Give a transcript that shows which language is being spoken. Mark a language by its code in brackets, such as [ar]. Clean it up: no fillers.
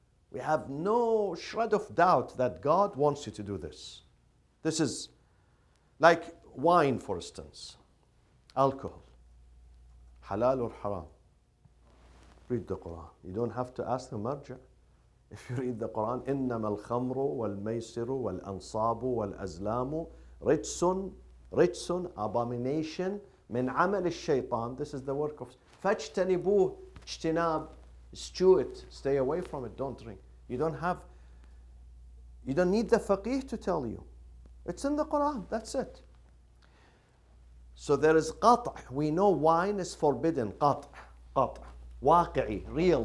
[en] We have no shred of doubt that God wants you to do this. This is like wine, for instance. Alcohol. Halal or haram? Read the Quran. You don't have to ask the marja. If you read the Quran, [ar] إِنَّمَا الْخَمْرُ وَالْمَيْسِرُ وَالْأَنصَابُ وَالْأَزْلَامُ رِجْسٌ abomination من عمل الشيطان. [en] This is the work of [ar] فَاجْتَنِبُوهُ اجتناب. [en] Stew it. Stay away from it. Don't drink. You don't need the faqih to tell you. It's in the Quran. That's it. So there is qat'. We know wine is forbidden. Qat'. Waqi'i. Real.